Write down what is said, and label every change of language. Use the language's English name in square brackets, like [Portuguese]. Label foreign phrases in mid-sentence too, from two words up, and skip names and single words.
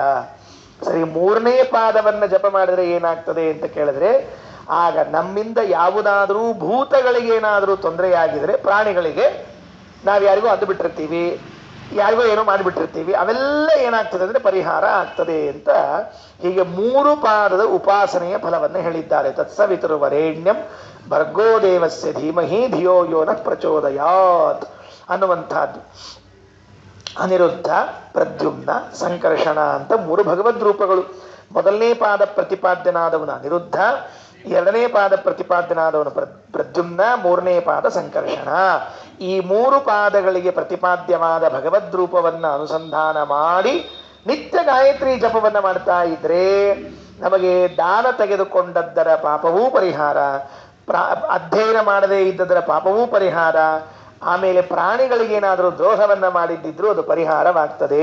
[Kannada] ಸರಿ, ಮೂರನೇ ಪಾದವನ್ನು ಜಪ ಮಾಡಿದ್ರೆ ಏನಾಗ್ತದೆ ಅಂತ ಕೇಳಿದ್ರೆ, ಆಗ ನಮ್ಮಿಂದ ಯಾವುದಾದ್ರೂ ಭೂತಗಳಿಗೆ ಏನಾದರೂ ತೊಂದರೆಯಾಗಿದ್ರೆ, ಪ್ರಾಣಿಗಳಿಗೆ ನಾವು ಯಾರಿಗೂ ಅಂದು ಬಿಟ್ಟಿರ್ತೀವಿ, ಯಾರಿಗೋ ಏನೋ ಮಾಡಿಬಿಟ್ಟಿರ್ತೀವಿ, ಅವೆಲ್ಲ ಏನಾಗ್ತದೆ ಅಂದರೆ ಪರಿಹಾರ ಆಗ್ತದೆ ಅಂತ ಹೀಗೆ ಮೂರು ಪಾದದ ಉಪಾಸನೆಯ ಫಲವನ್ನು ಹೇಳಿದ್ದಾರೆ. [Sanskrit] ತತ್ಸವಿತುರ್ವರೇಣ್ಯಂ ಭರ್ಗೋ ದೇವಸ್ಯ ಧೀಮಹಿ ಧಿಯೋ ಯೋ ನ ಪ್ರಚೋದಯಾತ್ ಅನ್ನುವಂಥದ್ದು. [Kannada] ಅನಿರುದ್ಧ, ಪ್ರದ್ಯುಮ್ನ, ಸಂಕರ್ಷಣ ಅಂತ ಮೂರು ಭಗವದ್ ರೂಪಗಳು. ಮೊದಲನೇ ಪಾದ ಪ್ರತಿಪಾದ್ಯನಾದವನು ಅನಿರುದ್ಧ, ಎರಡನೇ ಪಾದ ಪ್ರತಿಪಾದ್ಯನಾದವನು ಪ್ರದ್ಯುಮ್ನ, ಮೂರನೇ ಪಾದ ಸಂಕರ್ಷಣ. ಈ ಮೂರು ಪಾದಗಳಿಗೆ ಪ್ರತಿಪಾದ್ಯವಾದ ಭಗವದ್ ರೂಪವನ್ನು ಅನುಸಂಧಾನ ಮಾಡಿ ನಿತ್ಯ ಗಾಯತ್ರಿ ಜಪವನ್ನು ಮಾಡ್ತಾ ಇದ್ರೆ ನಮಗೆ ದಾನ ತೆಗೆದುಕೊಂಡದ್ದರ ಪಾಪವೂ ಪರಿಹಾರ, ಅಧ್ಯಯನ ಮಾಡದೇ ಇದ್ದದರ ಪಾಪವೂ ಪರಿಹಾರ, ಆಮೇಲೆ ಪ್ರಾಣಿಗಳಿಗೇನಾದರೂ ದ್ರೋಹವನ್ನು ಮಾಡಿದ್ದಿದ್ರು ಅದು ಪರಿಹಾರವಾಗ್ತದೆ.